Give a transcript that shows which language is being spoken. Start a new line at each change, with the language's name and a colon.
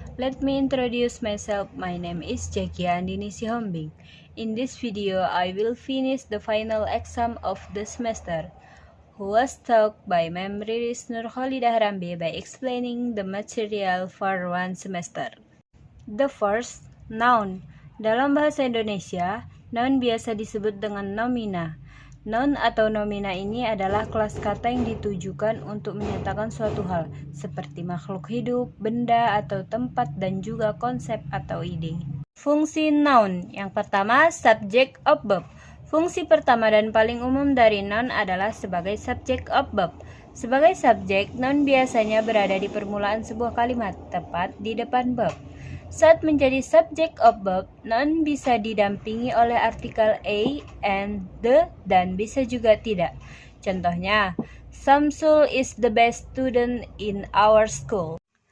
English: Let me introduce myself. My name is Jackie Andini Sihombing. In this video, I will finish the final exam of the semester, who was taught by Mem Riris Nurkhalidah Rambe by explaining the material for one semester. The first, noun.
Indonesian: Dalam bahasa Indonesia, noun biasa disebut dengan nomina. Noun atau nomina ini adalah kelas kata yang ditujukan untuk menyatakan suatu hal, seperti makhluk hidup, benda, atau tempat, dan juga konsep atau ide. Fungsi noun. Yang pertama, subject of verb. Fungsi pertama dan paling umum dari noun adalah sebagai subject of verb. Sebagai subjek, noun biasanya berada di permulaan sebuah kalimat, tepat di depan verb. Saat menjadi subject of verb, noun bisa didampingi oleh artikel a, and, the, dan bisa juga tidak.
English: Contohnya, Samsul is the best student in our school.